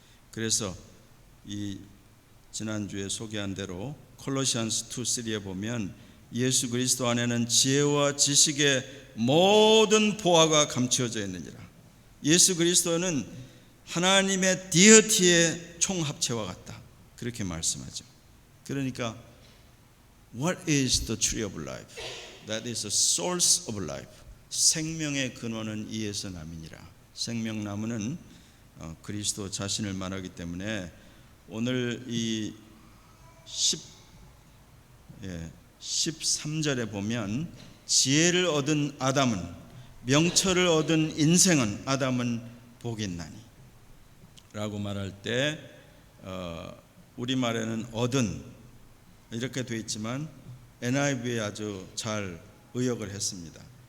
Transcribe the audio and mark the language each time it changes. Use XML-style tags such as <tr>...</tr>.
<ko>그래서 이 지난주에 소개한 대로 콜로시안스 2:3에 보면 예수 그리스도 안에는 지혜와 지식의 모든 보화가 감추어져 있느니라. 예수 그리스도는 하나님의 디어티의 총합체와 같다, 그렇게 말씀하죠.</ko> <en>그러니까 What is the tree of life? That is the source of life.</en> <ko>생명의 근원은 이에서 남이니라. 생명나무는 그리스도 자신을 말하기 때문에 오늘 이 13절에 보면 지혜를 얻은 아담은, 명철을 얻은 인생은 아담은 복이 있나니 라고 말할 때 우리말에는 얻은 이렇게 되어 있지만 NIV에 아주 잘 의역을 했습니다.</ko>